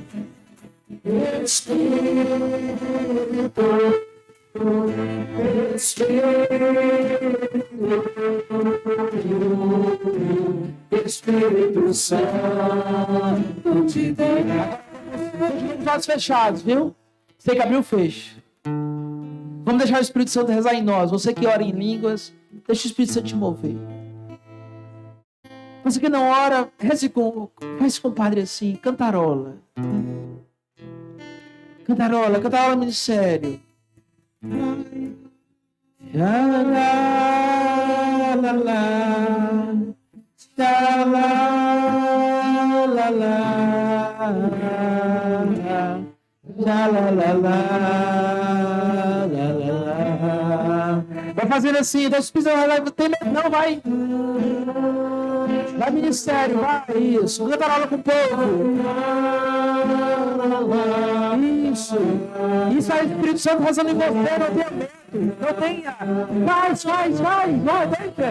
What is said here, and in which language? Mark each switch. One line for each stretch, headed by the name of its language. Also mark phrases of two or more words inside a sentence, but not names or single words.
Portuguese: Espírito Santo de Deus. Os olhos fechados, viu? Você que abriu, fecha. Vamos deixar o Espírito Santo rezar em nós. Você que ora em línguas, deixa o Espírito Santo te mover. Você que não ora, faz com o padre assim, cantarola. Cantarola, ministério. La la la la, la la la la, la la la la. Vai fazendo assim, deixa os pisando, tem medo não, vai. Vai, ministério, vai, isso. Cantarola com o povo. Isso. Isso aí, Espírito Santo rezando em você, não tenha medo. Não tenha. Vai, deixa.